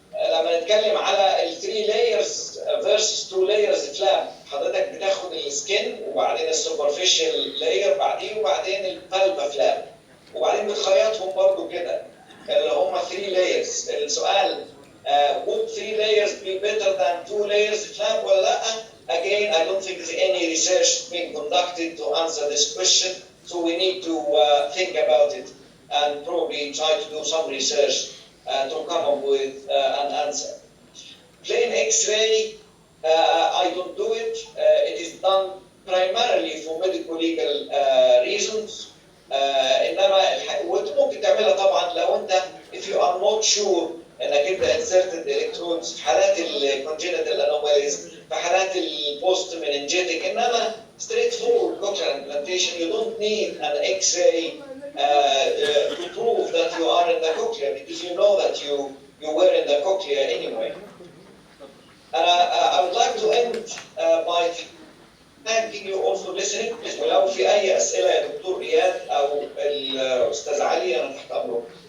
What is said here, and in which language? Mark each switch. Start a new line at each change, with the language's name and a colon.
Arabic: لما نتكلم على ال
English: 3 layers versus 2 layers flap،
Arabic: حضرتك بتاخد السكن وبعدين السوبرفيشال لاير بعدين وبعدين البالبا فلاب وبعدين بتخيطهم برضو كده اللي هم 3 layers.
English: السؤال would 3 layers be better than 2 layers flap
Arabic: ولا لا؟
English: Again, I don't think there's any research being conducted to answer this question, so we need to think about it and probably try to do some research to come up with an answer. Plain X-ray, I don't do it. It is done primarily for medical legal reasons.
Arabic: انما وممكن تعملها طبعا لو انت
English: if you are not sure
Arabic: انك انت
English: inserted electrodes
Arabic: في حالات
English: congenital anomalies
Arabic: في حالات
English: post meningitic. انما straightforward cochlear implantation, you don't need an X-ray to prove that you are in the cochlea, because you know that you were in the cochlea anyway. I would like to end by thanking you all for listening.
Arabic: ولو في أي أسئلة يا دكتور إياد أو الأستاذ علي أنا تحت أمركم.